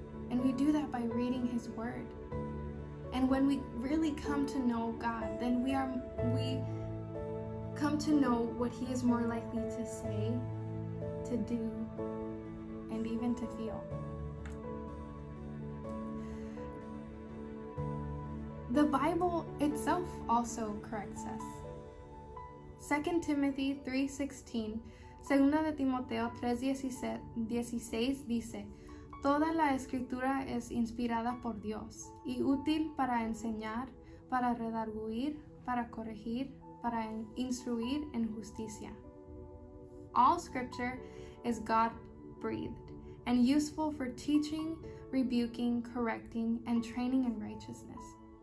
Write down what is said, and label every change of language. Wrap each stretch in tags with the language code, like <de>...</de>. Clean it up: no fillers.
<en>And we do that by reading His Word. And when we really come to know God, then we come to know what He is more likely to say, to do, and even to feel. The Bible itself also corrects us.</en> <es>2 Timothy 3:16, Segunda de Timoteo 3:16 dice, Toda la escritura es inspirada por Dios y útil para enseñar, para redarguir, para corregir, para instruir en justicia.</es> <en>All scripture is God-breathed and useful for teaching, rebuking, correcting, and training in righteousness.</en>